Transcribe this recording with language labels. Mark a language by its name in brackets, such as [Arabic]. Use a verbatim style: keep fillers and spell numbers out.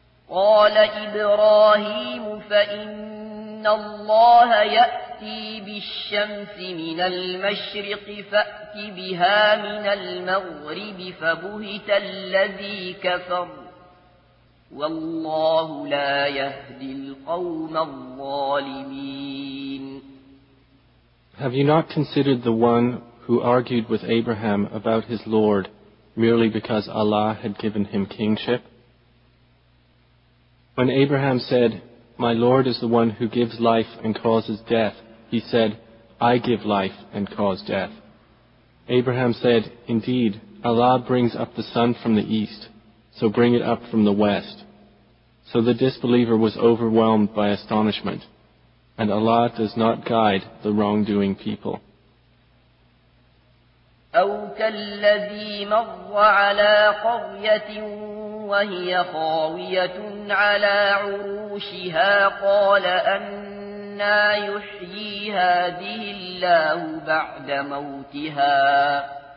[Arabic] قَالَ إِبْرَاهِيمُ فَإِنَّ إن الله يأتي بالشمس من المشرق فأت بها من المغرب فبهت الذي كفر والله لا يهدي القوم الظالمين. [English] Have you not considered the one who argued with Abraham about his Lord merely because Allah had given him kingship? When Abraham said, "My Lord is the one who gives life and causes death," he said, "I give life and cause death." Abraham said, "Indeed, Allah brings up the sun from the east, so bring it up from the west." So the disbeliever was overwhelmed by astonishment, and Allah does not guide the wrongdoing people. [Arabic] أو كالذي مر على قرية وهي خاوية على عروشها قال أنا يحيي هذه الله بعد موتها